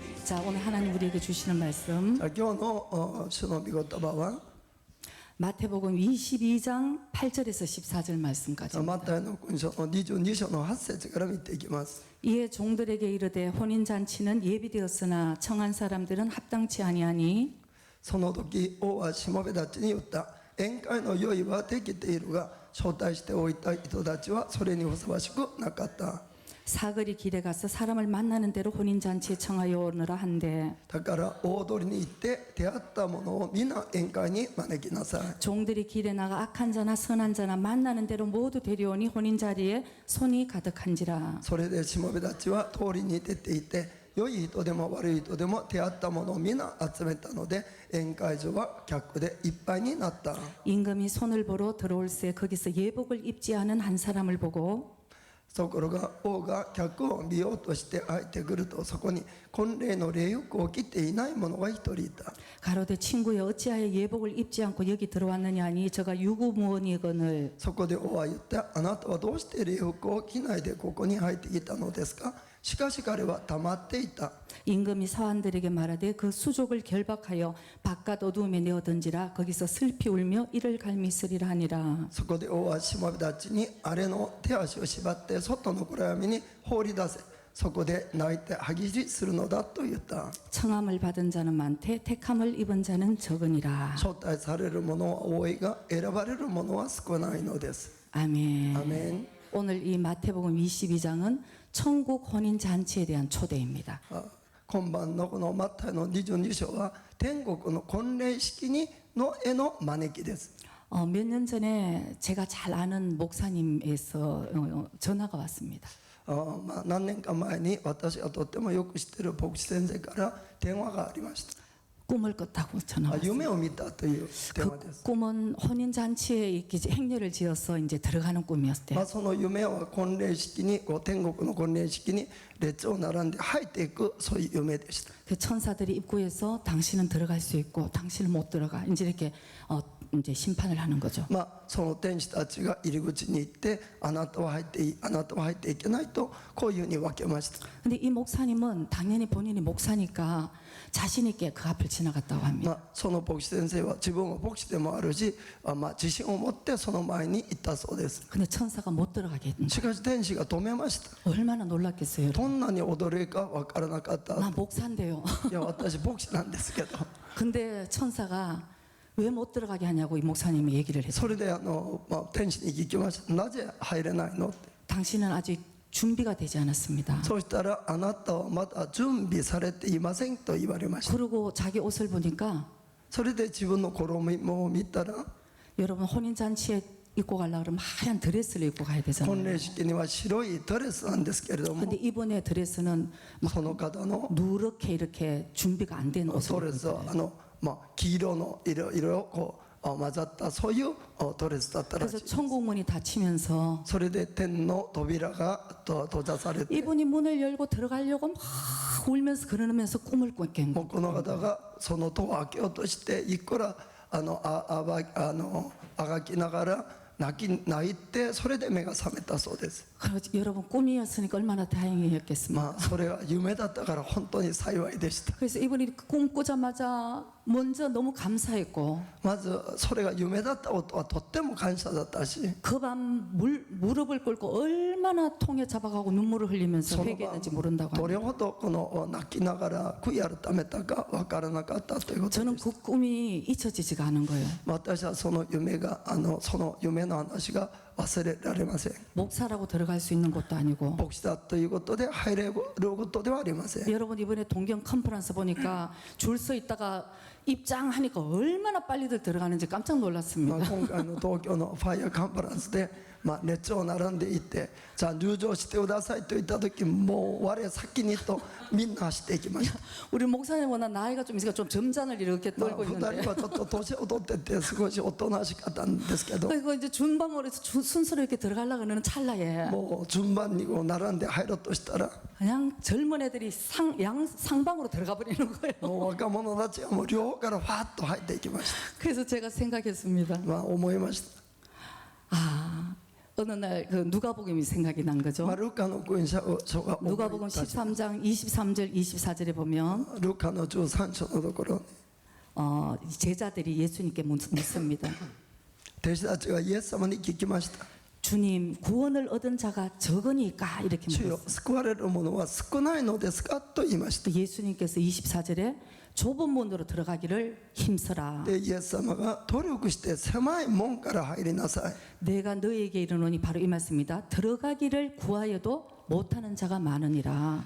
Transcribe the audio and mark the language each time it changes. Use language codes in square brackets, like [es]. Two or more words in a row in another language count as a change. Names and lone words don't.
[ko] 자, 오늘 하나님 우리에게 주시는 말씀 [ja] 今日の主の御言葉は [ko] 마태복음 22장 8절에서 14절 [ja] マ [ko] 말씀까지입니다. [ja] タイの福音書の22章の8節から見ていきます。 [ko] 이에 종들에게 이르되 혼인 잔치는 예비되었으나 청한 사람들은 합당치 아니하니 [ja] その時王はしもべたちに言った。宴会の用意はできているが招待しておいた人たちはそれにふさわしくなかった。 [ko] 사거리 길에 가서 사람을 만나는 대로 혼인 잔치에 청하여 오느라 한데 [ja] だから大通りに行って出会った者を皆宴会に招きなさい。 [ko] 종들이 길에 나가 악한 자나 선한 자나 만나는 대로 모두 데려오니 혼인 자리에 손이 가득한지라. [ja] それでしもべたちは通りに出ていて良い人でも悪い人でも出会った者を皆集めたので宴会場は客でいっぱいになった。 [ko] 임금이 손을 보러 들어올새 거기서 예복을 입지 않은 한 사람을 보고 [ja] ところが王が客を見ようとして入ってくるとそこに婚礼の礼服を着ていない者が一人いた。 [ko] 가로되 친구여 어찌하여 예복을 입지 않고 여기 들어왔느냐 하니 저가 유구무원이거늘 [ja] そこで王は言った。あなたはどうして礼服を着ないでここに入ってきたのですか。しかし彼は黙っていた。 [ko] 임금이 사환들에게 말하되 그 수족을 결박하여 바깥 어두움에 내어 던지라 거기서 슬피 울며 이를 갈미쓰리라 하니라. [ja] そこで王はしもべたちにあれの手足を縛って外の暗闇に放り出せ。そこで泣いて歯ぎしりするのだと言った。 [ko] 청함을 받은 자는 많되 택함을 입은 자는 적으니라. [ja] 招待される者は多いが選ばれる者は少ないのです。 [ko] 아멘. [ja] アメン。 [ko] 오늘 이 마태복음 22장은 천국 혼인 잔치에 대한 초대입니다. [ja] 今晩のこのマタイの22章は天国の婚礼式にのへの招きです。 [ko] 몇 년 전에 제가 잘 아는 목사님에서 전화가 왔습니다. [ja] 何年か前に私がとってもよく知っている牧師先生から電話がありました。 [ko] 꿈을 꿨다고 전화 왔어요. [ja] 夢を見たという電話です。 [ko] 꿈은 혼인 잔치에 이렇게 행렬을 지어서 이제 들어가는 꿈이었대요. [ja] その夢は婚礼式に天国の婚礼式に列を並んで入っていくそういう夢でした。 [ko] 그 천사들이 입구에서 당신은 들어갈 수 있고 당신은 못 들어가 이제 이렇게 이제 심판을 하는 거죠. [ja] その天使たちが入り口に行ってあなたは入っていいあなたは入っていけないとこういうふうに分けました。 [ko] 근데 이 목사님은 당연히 본인이 목사니까 자신 있게 그 앞을 지나갔다고 합니다. [ja] その牧師先生は自分は牧師でもあるし自信を持ってその前に行ったそうです。 [ko] 근데 천사가 못 들어가게 했는데 [ja] しかし天使が止めました。 [ko] 얼마나 놀랐겠어요. 여러분. [ja] どんなに驚いか分からなかった。 [ko] 나 목사인데요. [ja] いや私牧師なんですけど [ko] 근데 천사가 왜 못 들어가게 하냐고 이 목사님이 얘기를 했어요. [ja] それで天使に聞きました。なぜ入れないのって。 [ko] 당신은 아직 준비가 되지 않았습니다. [ja] そうしたらあなたはまだ準備されていませんと言われました。 [ko] 그리고 자기 옷을 보니까 [ja] それで自分の衣を見たら [ko] 여러분 혼인 잔치에 입고 가려고 그러면 하얀 드레스를 입고 가야 [ja] 婚 [ko] 되잖아요. [ja] 礼式には白いドレスなんですけれども [ko] 근데 이번에 드레스는 막 [ja] その方の [ko] 누렇게 이렇게 준비가 안 된 [ja] ド [ko] 옷을 [ja] レス [ko] 입고 [ja] は [ko] 있어요. [ja] 黄色の色をこう混ざったそういうドレスだったらし [ko] 그래서 [ja] いです。 [ko] 천국문이 닫히면서 [ja] それで天の扉が閉ざされて [ko] 이분이 문을 열고 들어가려고 막 울면서 그러면서 꿈을 꾼 [ja] もうこの方がその戸を開けようとしていくらあがきながら泣いてそれで目が覚めたそうです。 [ko] 여러분 꿈이었으니까 얼마나 다행이었겠습니까? [ja] それは夢だったから本当に幸いでした。 [ko] 그래서 이분이 꿈 꾸자마자 먼저 너무 감사했고 [ja] まずそれが夢だったことはとっても感謝だったし [ko] 그 밤 무릎을 꿇고 얼마나 통에 잡아가고 눈물을 흘리면서 [ja] その [ko] 회개했는지 [ja] 晩 [ko] 모른다고 [ja] どれ [ko] 합니다. [ja] ほどこの泣きながら悔い改めたか分からなかったということ [ko] 저는 [ja] です。 [ko] 그 꿈이 잊혀지지가 않은 거예요. [ja] 私はその夢の話が忘れられません。 [ko] 목사라고 들어갈 수 있는 것도 아니고 [ja] 牧師だということで入れることではありません。 [ko] 여러분 이번에 동경 컨퍼런스 보니까 줄 서 있다가 입장하니까 얼마나 빨리들 들어가는지 깜짝 놀랐습니다. [ja] 今回の東京のファイヤーカンファレンスで列を並んでいってじゃあ入場してくださいと言った時もう我先にとみんな走っていきました。 [ko] 우리 목사님 워낙 나이가 좀 있으니까 좀 점잔을 이렇게 떨고 [ja] 2 [ko] 있는데 [ja] 人はちょっと年を取ってて少しおとなしかったんですけど [ko] 그리고 이제 준방으로 해서 순서로 이렇게 들어가려고 하는 찰나에 [ja] もう順番にこう並んで入ろうとしたら [ko] 그냥 젊은 애들이 상방으로 들어가 버리는 거예요. [ja] もう若者たちがもう両方からファッと入っていきまし [ko] 그래서 제가 생각했습니다. [ja] た。思いました。 [ko] 아, 어느 날 그 누가복음이 생각이 난 거죠. [ja] まあ、ルカの福音書が思い [ko] 누가복음 [ja] 出し [ko] 13장 23절 24절에 보면 [ja] ルカの13章のところ [ko] 제자들이 예수님께 묻습니다. [ja] 弟子たちがイエス様に聞きました [ko] 주님, 구원을 얻은 자가 적으니까 이렇게 [ja] 主よ [ko] 물었어요. [ja] 救われる者は少ないのですかと言いました [ko] 또 예수님께서 24절에 좁은 문으로 들어가기를 힘써라. [ja] でイエス様が努力して狭い門から入りなさい [ko] 내가 너에게 이르노니 바로 이 말씀입니다. 들어가기를 구하여도 못하는 자가 많으니라.